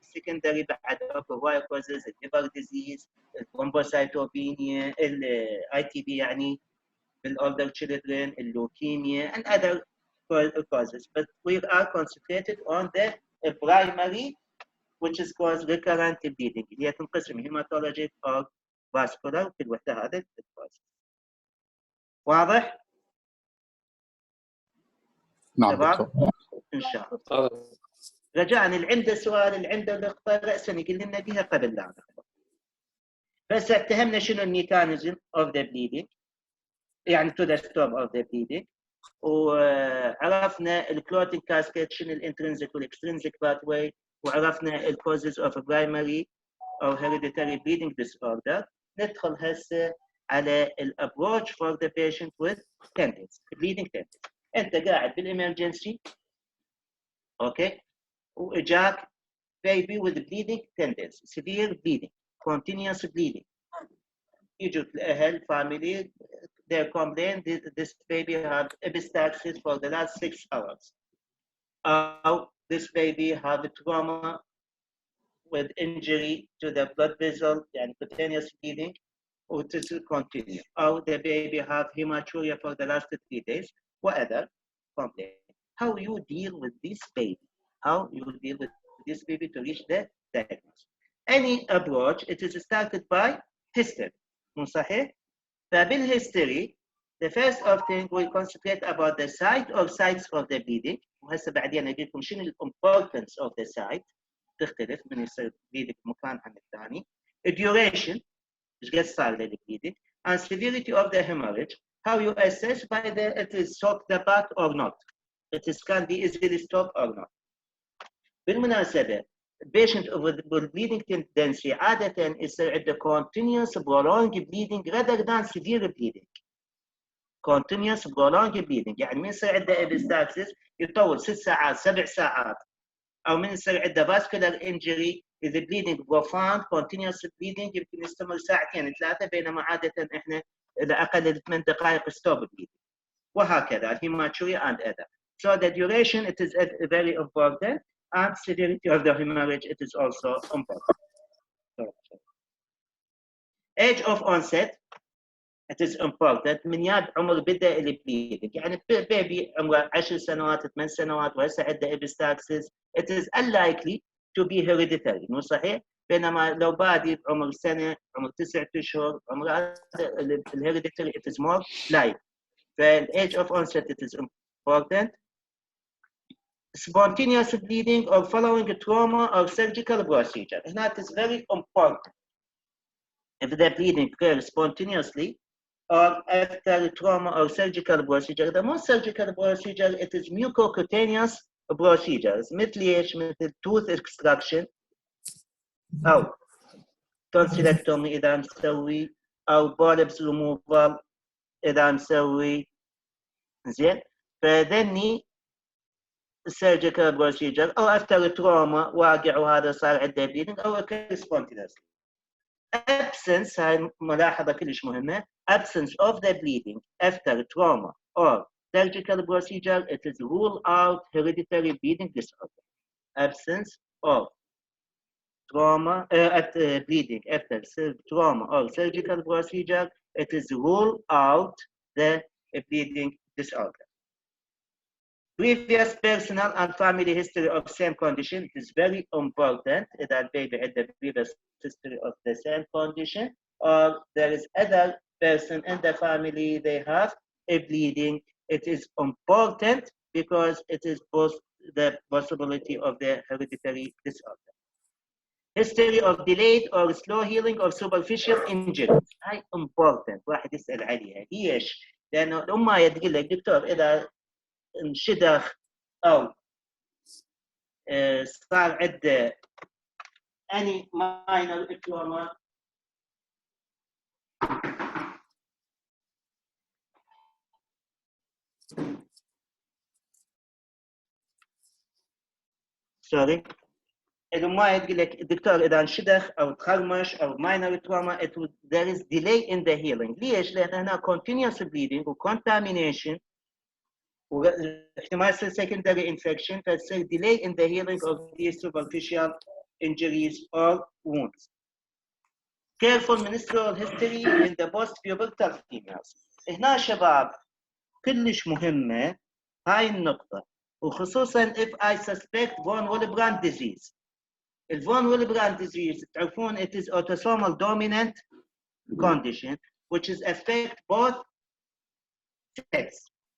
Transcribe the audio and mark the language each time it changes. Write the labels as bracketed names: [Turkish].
[English] Secondary بعد هواية causes liver disease, thrombocytopenia, ITB يعني older children, leukemia, and other causes. But we are concentrated on the primary, which is called recurrent bleeding. [Arabic] هي تنقسم [English] hematologic or vascular [Arabic] في الوحدة هذا الكوز. واضح؟ نعم دكتور. إن شاء الله. رجاء اللي عنده سؤال، اللي عنده نقطة رأسا يقول لنا بها قبل لا نقطة. بس اتهمنا شنو الميكانيزم [English] of the bleeding، [Arabic] يعني [English] to the stop of the bleeding، [Arabic] وعرفنا الكلوتينج كاسكيد شنو الانترنسيك والاكسترنسيك باثواي، وعرفنا الكوزز اوف برايمري او [English] hereditary bleeding disorder. [Arabic] ندخل هسه على الابروتش [English] for the patient with tendons bleeding tendons. [Arabic] انت قاعد بالامرجنسي اوكي واجاك [English] baby with bleeding tendons, severe bleeding, continuous bleeding. [Arabic] يجوا الاهل [English] family, they complain this baby had epistaxis for the last 6 hours. This baby had trauma with injury to the blood vessel and cutaneous bleeding, or to continue. Or the baby had hematuria for the last 3 days, whatever complaint. How you deal with this baby? How you deal with this baby to reach the diagnosis? Any approach, it is started by history. [Arabic] مو صحيح؟ [English] فبالhistory, the first of thing we concentrate about the site or sites of the bleeding. [Arabic] وهسه بعدين أجي لكم شنو [English] importance of the site. [Arabic] تختلف من يصير bleeding مكان عن الثاني. [English] Duration, [Arabic] إيش قد صار [English] للبleeding, and severity of the hemorrhage. How you assess whether it is stop the back or not. It is can be easily stopped or not. [Arabic] بالمناسبة [English] patient with bleeding tendency [Arabic] عادة يصير عنده [English] continuous prolonged bleeding rather than severe bleeding. [Arabic] continuous prolonged bleeding يعني من يصير عنده epistaxis يطول 6 ساعات 7 ساعات، أو من يصير عنده vascular injury إذا [English] bleeding profound continuous bleeding [Arabic] يمكن يستمر 2 3 بينما عادة إحنا إذا أقل 8 دقائق [English] stop bleeding. [Arabic] وهكذا [English] hematuria and other. So the duration it is very important. And severity of the hemorrhage, it is also important. Age of onset, it is important. [Arabic] من ياد عمر بدأ البليدنج، يعني بيبي عمره 10 سنوات 8 سنوات وهسه عنده epistaxis, [English] it is unlikely to be hereditary. [Arabic] مو صحيح؟ بينما لو بادي بعمر سنة، عمر 9 أشهر، عمر الhereditary [English] it is more likely. فال age of onset it is important. Spontaneous bleeding or following a trauma or surgical procedure. And that is very important. If the bleeding occurs spontaneously or after trauma or surgical procedure, the most surgical procedure, it is mucocutaneous procedures. [Arabic] مثل ايش؟ مثل [English] tooth extraction [Arabic] أو tonsillectomy إذا نسوي او بولبس ريموفال اذا مسوي زين، فذني [English] surgical procedure [Arabic] او افتر تروما واقع وهذا صار عنده bleeding او spontaneous. Absence هاي ملاحظة كلش مهمة. [English] Absence of the bleeding after trauma or surgical procedure, it is rule out hereditary bleeding disorder. Absence of trauma bleeding after trauma or surgical procedure, it is rule out the bleeding disorder. Previous personal and family history of same condition, it is very important that baby had the previous history of the same condition, or there is other person in the family, they have a bleeding. It is important because it is both the possibility of the hereditary disorder. History of delayed or slow healing of superficial injuries. [Arabic] هاي important واحد يسأل عليها. ليش؟ لأنه الأم تقول لك دكتور إذا انشدخ أو صار عنده [English] any minor trauma sorry [Arabic] الأم تقول لك دكتور إذا انشدخ أو تخرمش أو [English] minor trauma there is delay in the healing. [Arabic] ليش؟ لأن هنا [English] continuous bleeding [Arabic] و contamination واحتمال يصير [English] secondary infection [Arabic] فتصير [English] delay in the healing of these superficial injuries or wounds. Careful menstrual history in the post-pubertal females. [Arabic] هنا شباب كلش مهمة هاي النقطة وخصوصا [English] if I suspect von Willebrand disease. الفون Willebrand disease [Arabic] تعرفون [English] it is autosomal dominant condition which is affect both sex.